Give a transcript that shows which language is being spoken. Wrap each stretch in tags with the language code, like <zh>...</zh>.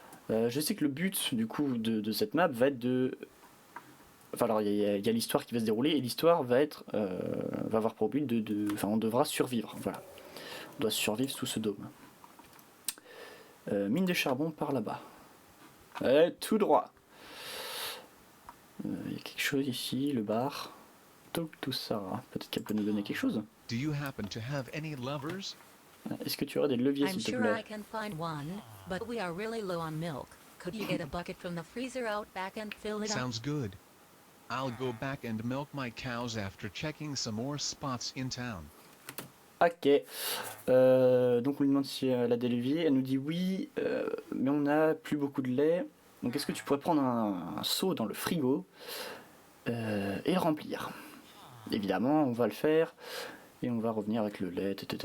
<fr>Je sais que le but du coup de cette map va être de... Enfin alors il y a l'histoire qui va se dérouler et l'histoire va avoir pour but Enfin on devra survivre, voilà. On doit survivre sous ce dôme. Mine de charbon par là-bas. Tout droit. Il y a quelque chose ici, le bar. Tout ça. Peut-être qu'elle peut nous donner quelque chose.</fr> <en>Do you happen to have any lovers?</en> <fr>Est-ce que tu aurais des leviers</fr> <en>I'm</en> <fr>s'il te</fr> <en>sure</en> <fr>plaît?</fr> <en>I can find one, but we are really low on milk. Could you get a bucket from the freezer out back and fill it up? Sounds good. I'll go back and milk my cows after checking some more spots in town. Ok.</en> <fr>Donc on lui demande si elle a des leviers. Elle nous dit oui, mais on n'a plus beaucoup de lait. Donc est-ce que tu pourrais prendre un seau dans le frigo et le remplir? Évidemment, on va le faire. Et on va revenir avec le lait.</fr>